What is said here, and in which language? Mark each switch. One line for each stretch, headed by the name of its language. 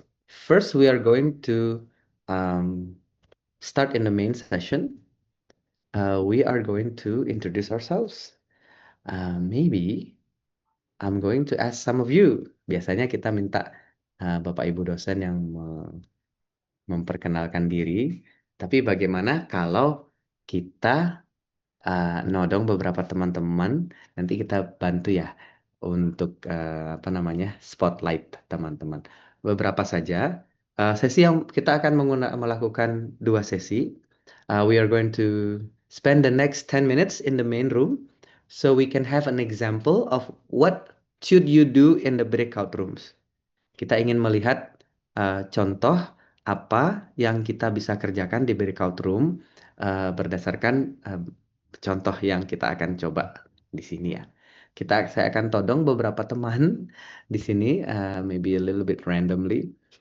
English: First, we are going to um, start in the main session. We are going to introduce ourselves. Maybe I'm going to ask some of you.
Indonesian: Biasanya kita minta Bapak Ibu dosen yang memperkenalkan diri. Tapi bagaimana kalau kita nodong beberapa teman-teman, nanti kita bantu ya untuk apa namanya spotlight teman-teman. Beberapa saja sesi yang kita akan melakukan dua sesi.
English: We are going to spend the next 10 minutes in the main room so we can have an example of what should you do in the breakout rooms.
Indonesian: Kita ingin melihat contoh apa yang kita bisa kerjakan di breakout room berdasarkan contoh yang kita akan coba di sini ya. Saya akan todong beberapa teman di sini,
English: maybe a little bit randomly.